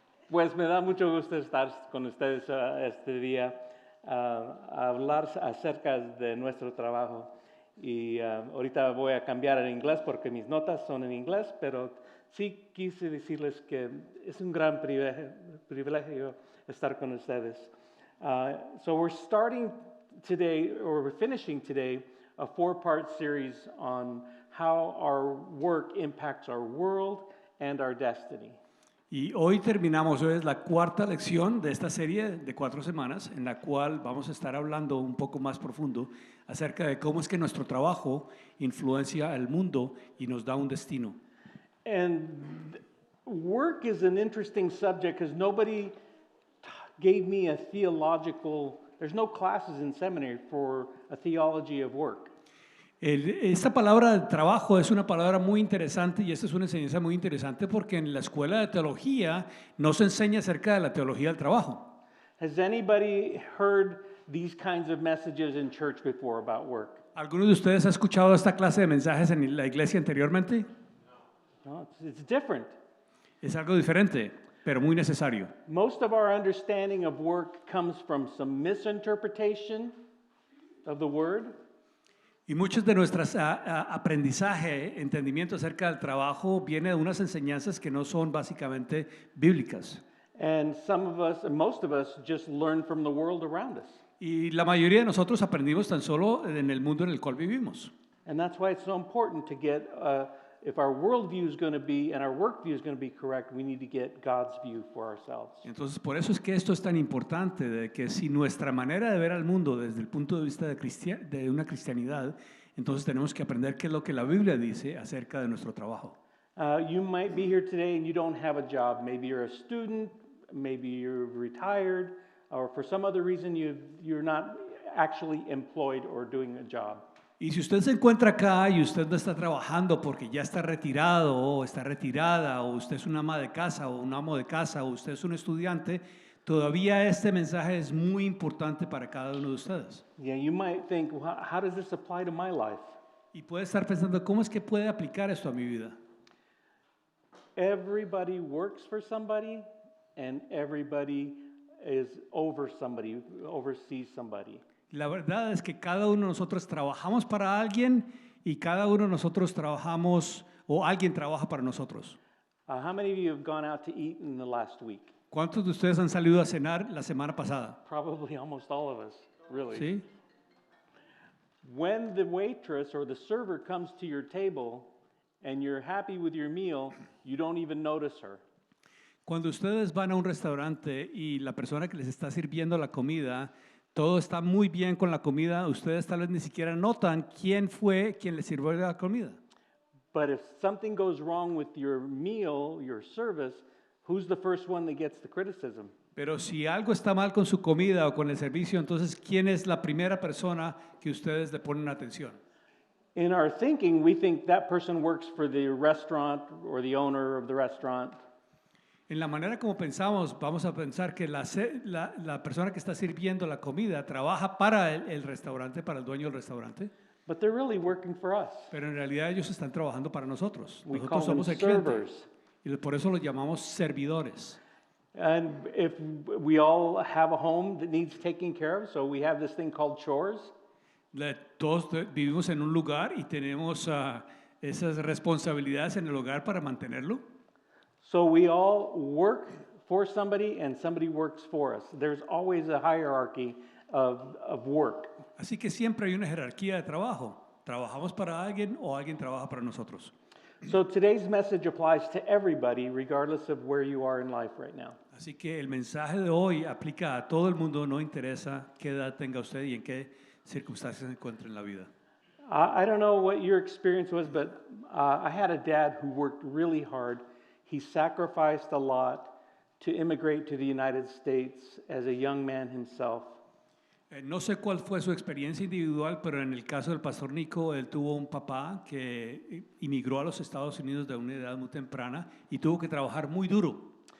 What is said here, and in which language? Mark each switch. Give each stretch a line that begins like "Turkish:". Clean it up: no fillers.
Spanish: Pues me da mucho gusto estar con ustedes este día, a hablar acerca de nuestro trabajo. Y ahorita voy a cambiar en inglés porque mis notas son en inglés, pero sí quise decirles que es un gran privilegio estar con ustedes.
English: So we're starting today, or we're finishing today, a four-part series on how our work impacts our world and our destiny.
Spanish: Y hoy terminamos, hoy es la cuarta lección de esta serie de 4 semanas en la cual vamos a estar hablando un poco más profundo acerca de cómo es que nuestro trabajo influencia al mundo y nos da un destino.
English: And work is an interesting subject because nobody gave me a theological, there's no classes in seminary for a theology of work.
Spanish: Esta palabra de trabajo es una palabra muy interesante y esta es una enseñanza muy interesante porque en la escuela de teología no se enseña acerca de la teología del trabajo.
English: Has anybody heard these kinds of messages in church before about work?
Spanish: ¿Alguno de ustedes ha escuchado esta clase de mensajes en la iglesia anteriormente?
English: No, it's different.
Spanish: Es algo diferente, pero muy necesario.
English: Most of our understanding of work comes from some misinterpretation of the word.
Spanish: Y muchos de nuestros aprendizaje, entendimiento acerca del trabajo viene de unas enseñanzas que no son básicamente bíblicas.
English: And some of us, and most of us, just learn from the world around us.
Spanish: Y la mayoría de nosotros aprendimos tan solo en el mundo en el cual vivimos.
English: And that's why it's so important to get, if our worldview is going to be, and our work view is going to be correct, we need to get God's view for ourselves.
Spanish: Entonces, por eso es que esto es tan importante, de que si nuestra manera de ver al mundo desde el punto de vista de una cristianidad, entonces tenemos que aprender qué es lo que la Biblia dice acerca de nuestro trabajo.
English: You might be here today and you don't have a job. Maybe you're a student, maybe you're retired, or for some other reason you're not actually employed or doing a job.
Spanish: Y si usted se encuentra acá y usted no está trabajando porque ya está retirado o está retirada, o usted es una ama de casa o un amo de casa, o usted es un estudiante, todavía este mensaje es muy importante para cada uno de ustedes.
English: Yeah, you might think, well, how does this apply to my life?
Spanish: Y puede estar pensando, ¿cómo es que puede aplicar esto a mi vida?
English: Everybody works for somebody and everybody is over somebody, oversees somebody.
Spanish: La verdad es que cada uno de nosotros trabajamos para alguien y cada uno de nosotros trabajamos, o alguien trabaja para nosotros.
English: How many of you have gone out to eat in the last week?
Spanish: ¿Cuántos de ustedes han salido a cenar la semana pasada?
English: Probably almost all of us, really.
Spanish: ¿Sí?
English: When the waitress or the server comes to your table and you're happy with your meal, you don't even notice her.
Spanish: Cuando ustedes van a un restaurante y la persona que les está sirviendo la comida, todo está muy bien con la comida, ustedes tal vez ni siquiera notan quién fue quien les sirvió la comida.
English: But if something goes wrong with your meal, your service, who's the first one that gets the criticism?
Spanish: Pero si algo está mal con su comida o con el servicio, entonces ¿quién es la primera persona que ustedes le ponen atención?
English: In our thinking, we think that person works for the restaurant or the owner of the restaurant.
Spanish: En la manera como pensamos, vamos a pensar que la persona que está sirviendo la comida trabaja para el restaurante, para el dueño del restaurante.
English: But they're really working for us.
Spanish: Pero en realidad ellos están trabajando para nosotros.
English: We
Spanish: Nosotros
English: call them
Spanish: somos el cliente.
English: servers.
Spanish: Y por eso los llamamos servidores.
English: And if we all have a home that needs taking care of, so we have this thing called chores.
Spanish: Todos vivimos en un lugar y tenemos esas responsabilidades en el hogar para mantenerlo.
English: So we all work for somebody and somebody works for us. There's always a hierarchy of work.
Spanish: Así que siempre hay una jerarquía de trabajo. Trabajamos para alguien o alguien trabaja para nosotros.
English: So today's message applies to everybody, regardless of where you are in life right now.
Spanish: Así que el mensaje de hoy aplica a todo el mundo, no interesa qué edad tenga usted y en qué circunstancias se encuentre en la vida.
English: I don't know what your experience was, but I had a dad who worked really hard. He sacrificed a lot to immigrate to the United States as a young man himself.
Spanish: No sé cuál fue su experiencia individual, pero en el caso del pastor Nico, él tuvo un papá que inmigró a los Estados Unidos de una edad muy temprana y tuvo que trabajar muy duro.